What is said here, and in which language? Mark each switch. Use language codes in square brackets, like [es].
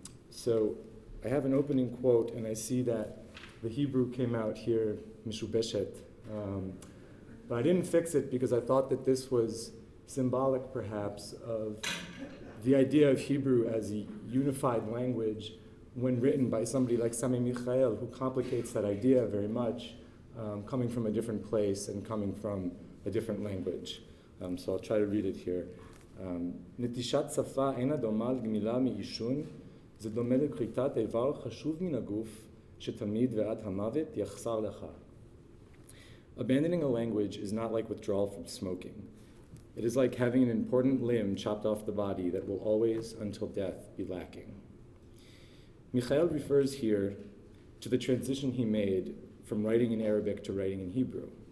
[en] So I have an opening quote, and I see that the Hebrew came out here, mishubeshet, but I didn't fix it because I thought that this was symbolic, perhaps, of the idea of Hebrew as a unified language when written by somebody like Sami Michael, who complicates that idea very much, coming from a different place and coming from a different language. So I'll try to read it here. [he] נטישת שפה אינה דומה לגמילה מעישון, זה דומה לכריתת איבר חשוב מן הגוף, שתמיד ועד המוות יחסר לך. [en] Abandoning a language is not like withdrawal from smoking. It is like having an important limb chopped off the body that will always, until death, be lacking. Michael refers here to the transition he made from writing in Arabic to writing in Hebrew.